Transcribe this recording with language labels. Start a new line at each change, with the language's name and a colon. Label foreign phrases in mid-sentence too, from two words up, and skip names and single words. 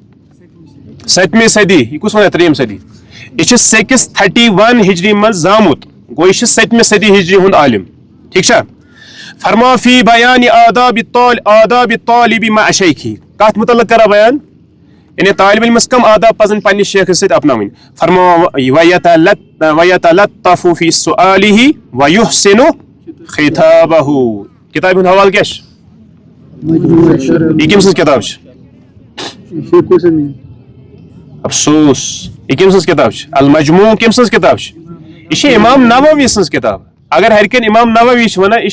Kashmiri: 7مہِ صدی یہِ کُس ونان 3یم صدی یہِ چھُ 631 ہجری منٛز زامُت گوٚو یہِ چھُ 7مہِ صدی ہجری ہُنٛد عالم ٹھیٖک چھا فرما
Arabic: فی بیان آداب الطالب مع شیخہ
Kashmiri: کتھ متعلق کران بیان یعنی طالب علمس کم آداب پزن پننس شیخس سۭتۍ اپناوٕنۍ فرما
Arabic: ویتلطف فی سؤالہ ویحسن خطابہ
Kashmiri: کتابہِ ہُنٛد حوالہٕ کیاہ چھُ یہِ کٔمۍ سٕنٛز کِتاب چھِ افسوس یہِ کٔمۍ سٕنٛز کِتاب چھِ المجموع کٔمۍ سٕنٛز کِتاب چھِ یہِ چھِ امام نووی سٕنٛز کِتاب اگر ہر کین امام نووی چھِ ونان یہِ چھُ